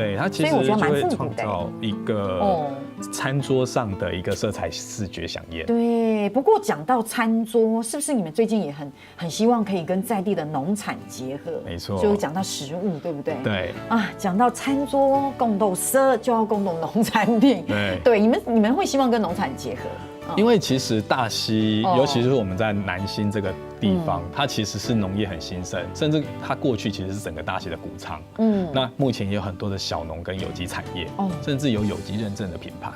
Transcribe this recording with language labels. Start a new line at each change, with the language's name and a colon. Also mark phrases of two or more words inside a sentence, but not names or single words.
Chinese: 對，它其實就會創造一個餐桌上的一個色彩視覺饗宴。對，不過講到餐桌，是不是你們最近也很希望可以跟在地的農產結合？沒錯，就講到食物，對不對？對啊，講到餐桌共鬥色，就要共鬥農產品。對，你們會希望跟農產結合？因为其实大溪，尤其是我们在南新这个地方，它其实是农业很兴盛，甚至它过去其实是整个大溪的谷仓。那目前也有很多的小农跟有机产业，甚至有有机认证的品牌。